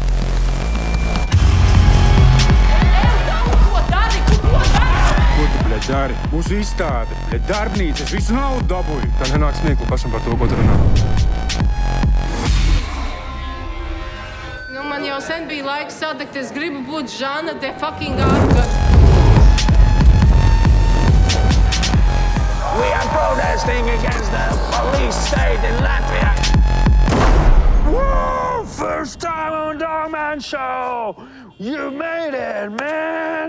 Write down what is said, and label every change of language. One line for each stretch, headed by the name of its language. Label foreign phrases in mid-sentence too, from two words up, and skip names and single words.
Latvian: Ko tu, bļaļ, dari? Mūsu izstāde, bļaļ, darbnīcas, visu naudu dabūju. Tā nenāk smiekli pašam par to, ko tu runā. Man jau sen bija laiks sadegt, es gribu būt Žana de fucking Arka.
English: We are protesting against the police state in Latvia. Woo! First time on Dogman Show! You made it, man!